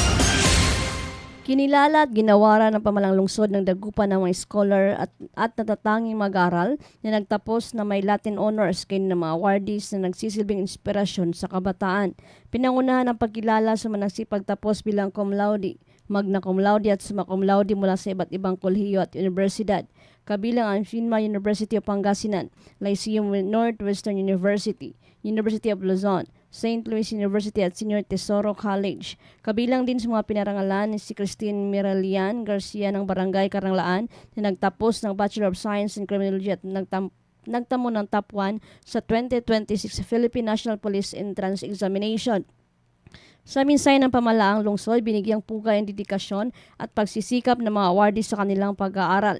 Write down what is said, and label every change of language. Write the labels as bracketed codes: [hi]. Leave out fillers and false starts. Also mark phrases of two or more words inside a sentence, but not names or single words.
[tl] Kinilala at ginawara ng pamalang lungsod ng dagupan ng mga scholar at natatanging mag-aral na nagtapos na may [en] Latin honors [tl] kay ng mga awardees na nagsisilbing inspirasyon sa kabataan. Pinangunahan ang pagkilala sa mga nagsipagtapos bilang [la] cum laude, magna cum laude [tl] at [la] summa cum laude [tl] mula sa iba't ibang kolehiyo at universidad. Kabilang ang FINMA University of Pangasinan, Lyceum Northwestern University, University of Luzon, St. Louis University at Senior Tesoro College. Kabilang din sa mga pinarangalan si Christine Miralian Garcia ng Barangay Karanglaan na nagtapos ng [en] Bachelor of Science in Criminology [tl] at nagtamo ng top 1 sa 2026 Philippine National Police Entrance Examination. Sa minsay ng pamalaang lungsod, binigyang pugay ang dedikasyon at pagsisikap ng mga awardees sa kanilang pag-aaral.